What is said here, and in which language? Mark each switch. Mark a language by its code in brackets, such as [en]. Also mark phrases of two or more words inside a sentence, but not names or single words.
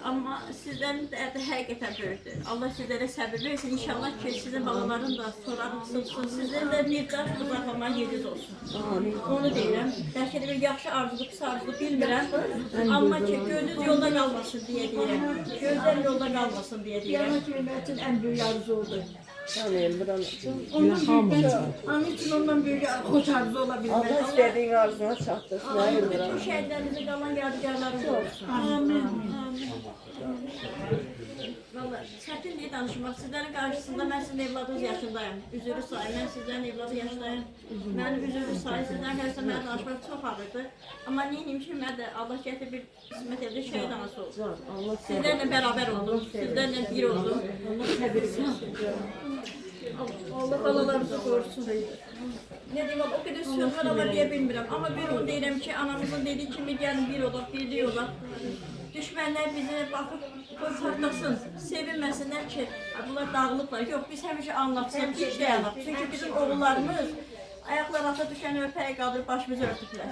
[az] Amma sizlərin dərdi həqiqətən böyükdür. Allah sizlərə səbir versin. İnşallah ki, sizin balaların da sorarım sılsın. Sizlərin də bir daş qucaqlamağa yeriniz olsun. Onu deyirəm. Bəlkə də bir yaxşı arzulu, pis arzulu bilmirəm. Amma ki, gözünüz yolda qalmasın deyə deyirəm. Gözlər yolda qalmasın deyə deyirəm. [tr] Hükümetin en büyük arzusu oldu. [az] Onun için ondan böyük xoş arzu ola bilməz. Allah istədiyin arzuna çatdırsın. Bütün şəhidlərimizə qalan yadigarlarımız olsun. Amin. Valla çətindir danışmaq. Sizlərin qarşısında mən sizin evladınız yaşındayım. Üzürü sayı, mən sizlərin evladı yaşındayım. Mənim üzürü sayı, sizlərin qarşısında mənə danışmaq çox ağırdır. Amma neyim ki, mən də Allah gətir bir qismət edib şəhid anası olsun. Sizlərlə bərabər oldum, sizlərlə bir oldum. Allah balalarımızı qorusun. [tr] Ne diyeyim, o kadar söz var ama [az] deyə bilmirəm. Amma bir onu deyirəm ki, anamızın dediği kimi gəlin bir olaq, birlik olaq. Düşmənlər bizi baxıb partlasın, sevinməsinlər ki, bunlar dağılıblar. Yox, biz həmişə anlatsın, hiç dayanaq. Çünki bizim oğullarımız ayaqlar altına düşən örpəyə qaldırıb başımızı örtüblər.